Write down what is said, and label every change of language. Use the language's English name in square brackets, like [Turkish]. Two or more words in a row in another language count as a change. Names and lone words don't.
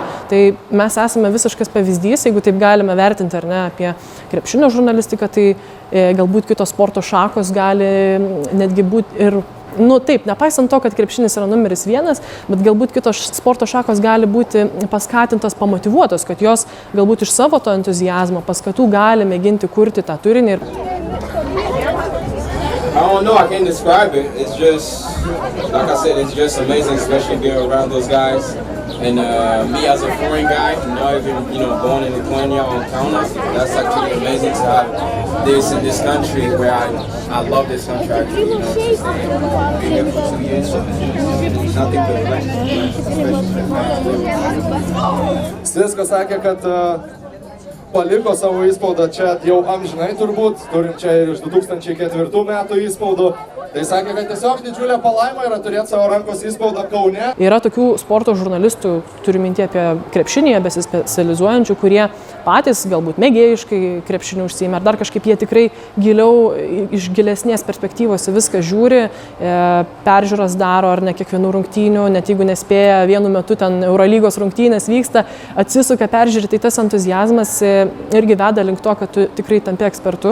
[Lithuanian] Tai mes esame visiškas pavyzdys, jeigu taip galime vertinti ar ne apie krepšinio žurnalistiką, tai galbūt kitos sporto šakos gali netgi būti ir taip, nepaisant to, kad krepšinis yra numeris 1, bet galbūt kitos sporto šakos gali būti paskatintos, pamotyvuotos, kad jos galbūt iš savo to entuziazmo, paskatų gali mėginti kurti tą turinį. [English] I don't know, I can't describe it. It's just, like I said, it's just amazing, especially being around those guys. And me as a foreign guy, not even, born in Lithuania on Kaunas, that's actually amazing to have this in this country where I love this country actually, since I've been here for 2 years, so nothing but blessings, especially. [Lithuanian] Cisco sakė, kad paliko savo įspaudą čia jau amžinai turbūt, turim čia ir iš 2004 metų įspaudų. Tai sakė, kad tiesiog didžiulė palaima yra turėti savo rankos įspaudą Kaune. Yra tokių sporto žurnalistų, turiu minti apie krepšinėje besispecializuojančių, kurie patys galbūt mėgėjiškai krepšiniu užsiima, ar dar kažkaip jie tikrai giliau, iš gilesnės perspektyvos viską žiūri, peržiūras daro ar ne kiekvienų rungtynių, net jeigu nespėja vienu metu ten Eurolygos rungtynės vyksta, atsisuka peržiūrėti, tai tas entuziazmas irgi veda link to, kad tu tikrai tampi ekspertu.